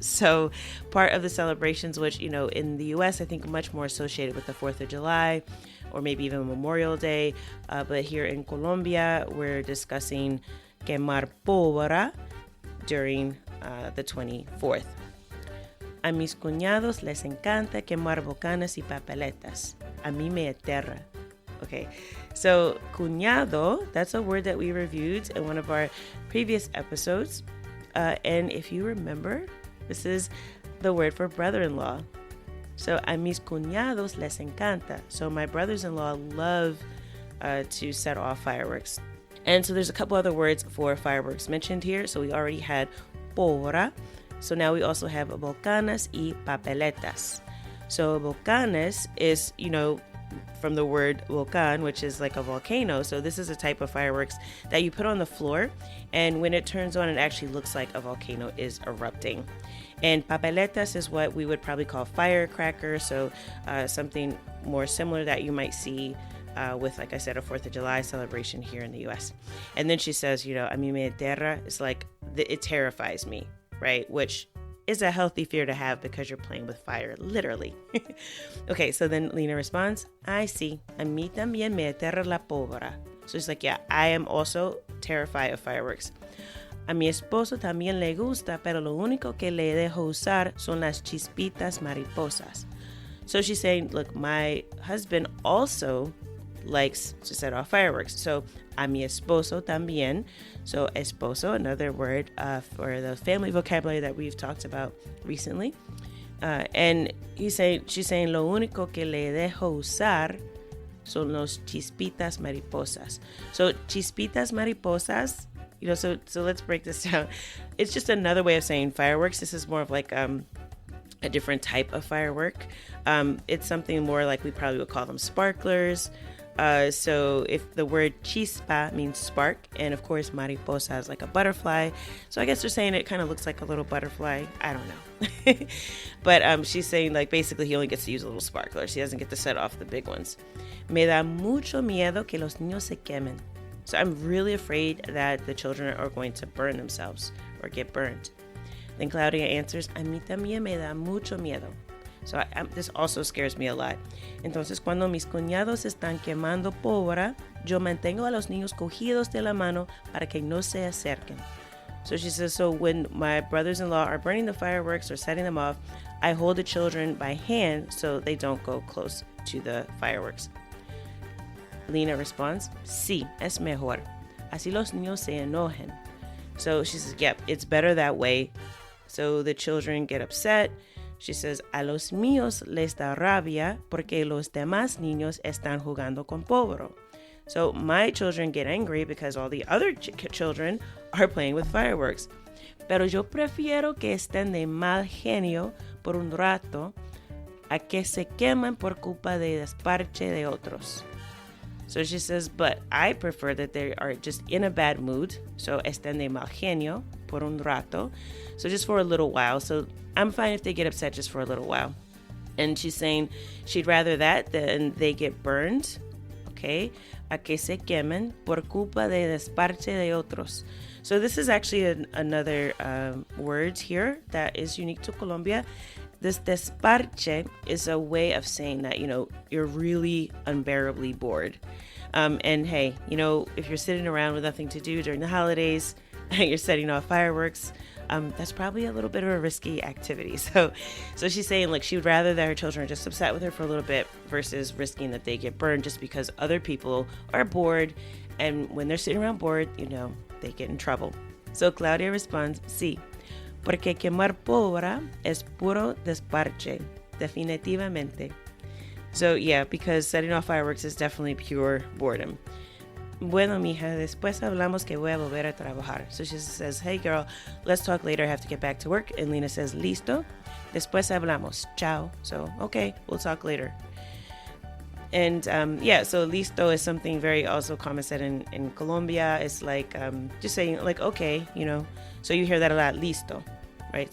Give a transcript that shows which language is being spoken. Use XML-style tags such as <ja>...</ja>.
<en>So part of the celebrations, which, in the U.S., I think much more associated with the 4th of July or maybe even Memorial Day. But here in Colombia, we're discussing quemar pólvora during the 24th.</en> <es>A mis cuñados les encanta quemar bocanas y papeletas. A mí me aterra.</es> <en>Okay, so cuñado, that's a word that we reviewed in one of our previous episodes. And if you remember, this is the word for brother-in-law.</en> <es>So a mis cuñados les encanta.</es> <en>So my brothers-in-law love to set off fireworks. And so there's a couple other words for fireworks mentioned here. So we already had pólvora. So now we also have bocanas y papeletas. So bocanas is, from the word volcán, which is like a volcano. So this is a type of fireworks that you put on the floor, and when it turns on, it actually looks like a volcano is erupting. And papeletas is what we would probably call firecrackers, so something more similar that you might see with, like I said, a 4th of July celebration here in the U.S. And then she says,</en> <es>a mí me aterra,</es> <en>it's like, it terrifies me, right? Which is a healthy fear to have because you're playing with fire, literally. Okay, so then Lena responds, I see.</en> <es>A mí también me aterra la pólvora.</es> <en>So she's like, yeah, I am also terrified of fireworks.</en> <es>A mi esposo también le gusta, pero lo único que le dejo usar son las chispitas mariposas.</es> <en>So she's saying, look, my husband also likes to set off fireworks. So</en> <es>a mi esposo también.</es> <en>So esposo, another word for the family vocabulary that we've talked about recently. And she's saying,</en> <es>lo único que le dejo usar son los chispitas mariposas.</es> <en>So chispitas mariposas, so let's break this down. It's just another way of saying fireworks. This is more of like a different type of firework. It's something more like we probably would call them sparklers. So if the word chispa means spark, and of course mariposa is like a butterfly, so I guess they're saying it kind of looks like a little butterfly. I don't know. But she's saying like basically he only gets to use a little sparkler. She doesn't get to set off the big ones.</en> <es>Me da mucho miedo que los niños se quemen.</es> <en>So I'm really afraid that the children are going to burn themselves or get burned. Then Claudia answers,</en> <es>a mí también me da mucho miedo.</es> <en>So this also scares me a lot.</en> <es>Entonces, cuando mis cuñados están quemando pólvora, yo mantengo a los niños cogidos de la mano para que no se acerquen.</es> <en>So she says, so when my brothers-in-law are burning the fireworks or setting them off, I hold the children by hand so they don't go close to the fireworks. Lena responds,</en> <es>sí, es mejor. Así los niños se enojen.</es> <en>So she says, yep, it's better that way. So the children get upset. She says,</en> <es>a los míos les da rabia porque los demás niños están jugando con pólvora.</es> <en>So my children get angry because all the other children are playing with fireworks.</en> <es>Pero yo prefiero que estén de mal genio por un rato a que se queman por culpa de desparche de otros.</es> <en>So she says, but I prefer that they are just in a bad mood.</en> <es>So estén de mal genio por un rato.</es> <en>So just for a little while. So I'm fine if they get upset just for a little while. And she's saying she'd rather that than they get burned. Okay.</en> <es>A que se quemen por culpa de desparche de otros.</es> <en>So this is actually another word here that is unique to Colombia. this desparche is a way of saying that, you're really unbearably bored. And hey, if you're sitting around with nothing to do during the holidays, you're setting off fireworks, that's probably a little bit of a risky activity. So she's saying, like, she would rather that her children are just upset with her for a little bit versus risking that they get burned just because other people are bored. And when they're sitting around bored, they get in trouble. So Claudia responds,</en> <es>sí, porque quemar pólvora es puro desparche, definitivamente.</es> <en>So yeah, because setting off fireworks is definitely pure boredom.</en> <es>Bueno, mija, después hablamos que voy a volver a trabajar.</es> <en>So she says, hey girl, let's talk later. I have to get back to work. And Lena says,</en> <es>listo. Después hablamos. Ciao.</es> <en>So, okay, we'll talk later. And so listo is something very also common said in Colombia. It's like just saying like, okay, So you hear that a lot, listo, right?</en>